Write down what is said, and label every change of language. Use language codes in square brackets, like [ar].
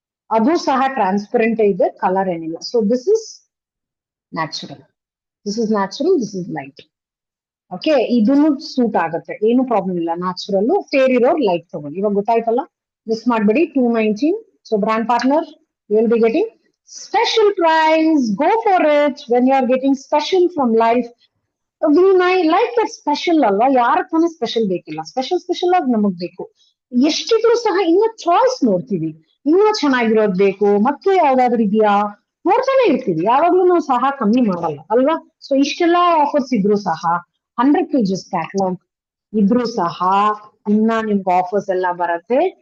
[kn] ಅದು ಸಹ ಟ್ರಾನ್ಸ್ಪರೆಂಟ್ ಇದೆ, ಕಲರ್ ಏನಿಲ್ಲ. [en] So this is natural. This is light. [kn] Okay. ಇದನ್ನು ಸೂಟ್ ಆಗುತ್ತೆ, ಏನು ಪ್ರಾಬ್ಲಮ್ ಇಲ್ಲ. ನ್ಯಾಚುರಲ್ ಫೇರ್ ಇರೋರು ಲೈಟ್ ತಗೊಳ್ಳಿ. ಇವಾಗ ಗೊತ್ತಾಯ್ತಲ್ಲ, ಮಿಸ್ ಮಾಡ್ಬೇಡಿ. 219. [en] So brand partner, you will be getting special price. Go for it when you are getting special from life. We like that special [kn] ಅಲ್ವಾ. ಯಾರ ತಾನೇ ಸ್ಪೆಷಲ್ ಬೇಕಿಲ್ಲ. ಸ್ಪೆಷಲ್ ಆಗಿ ನಮಗ್ ಬೇಕು. ಎಷ್ಟಿದ್ರು ಸಹ ಇನ್ನ ಚಾಯ್ಸ್ ನೋಡ್ತೀವಿ, ಇನ್ನೂ ಚೆನ್ನಾಗಿರೋದ್ ಬೇಕು, ಮತ್ತೆ ಯಾವ್ದಾದ್ರು ಇದೆಯಾ, ನೋಡ್ತಾನೆ ಇರ್ತೀವಿ, ಯಾವಾಗ್ಲೂ ಸಹ ಕಮ್ಮಿ ಮಾಡಲ್ಲ ಅಲ್ವಾ. ಸೊ ಇಷ್ಟೆಲ್ಲಾ ಆಫರ್ಸ್ ಇದ್ರು ಸಹ 100 pages ಕ್ಯಾಟ್ಲಾಗ್ ಇದ್ರು ಸಹ ಇನ್ನ ನಿಮ್ಗೆ ಆಫರ್ಸ್ ಎಲ್ಲ ಬರುತ್ತೆ.